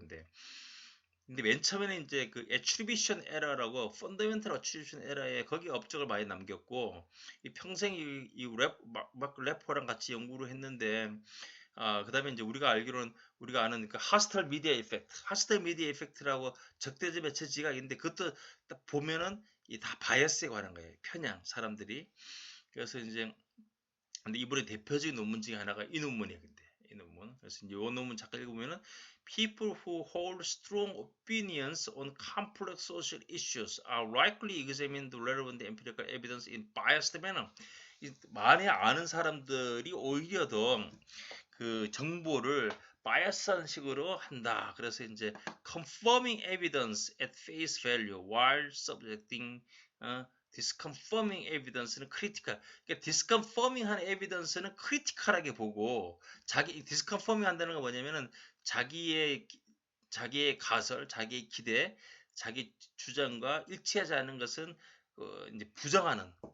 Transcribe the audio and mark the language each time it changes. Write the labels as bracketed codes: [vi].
[ko] 근데 맨 처음에는 이제 그 attribution error라고 fundamental attribution error에 거기 업적을 많이 남겼고 이 평생 막 래퍼랑 같이 연구를 했는데 그다음에 이제 우리가 알기로는 우리가 아는 그 hostile media effect, hostile media effect라고 적대적 매체 지각인데 그것도 딱 보면은 이 다 바이어스에 관한 거예요. 편향 사람들이. 그래서 이제 근데 이번에 대표적인 논문 중에 하나가 이 논문이에요. 근데 이 논문. [en] 그래서 이제 이 논문 잠깐 읽으면은 people who hold strong opinions on complex social issues are likely examine the relevant empirical evidence in biased manner. [ko] 많이 아는 사람들이 오히려 더 그 정보를 바이어스한 식으로 한다. 그래서 이제 [en] confirming evidence at face value while subjecting disconfirming evidence [ko] 는 critical. 그러니까 disconfirming한 evidence는 critical하게 보고 자기 disconfirming 한다는 건 뭐냐면은 자기의 가설, 자기의 기대, 자기 주장과 일치하지 않은 것은 이제 부정하는.